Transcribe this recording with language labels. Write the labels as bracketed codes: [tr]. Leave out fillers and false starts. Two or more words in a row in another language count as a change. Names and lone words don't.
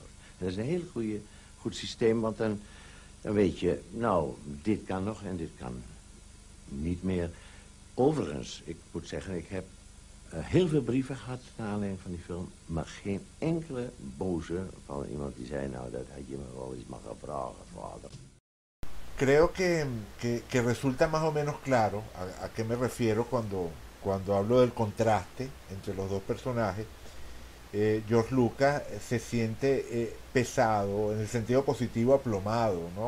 [nl] En dat is een heel goed systeem, want dan weet je, nou, dit kan nog en dit kan niet meer. Overigens, ik moet zeggen, ik heb heel veel brieven gehad naar aanleiding van die film, maar geen enkele boze van iemand die zei, nou, dat had je me wel eens mag vragen, vader. [es] Creo que resulta más o menos claro a qué me refiero cuando hablo del contraste entre los dos personajes. George Lucas se siente pesado, en el sentido positivo, aplomado, ¿no?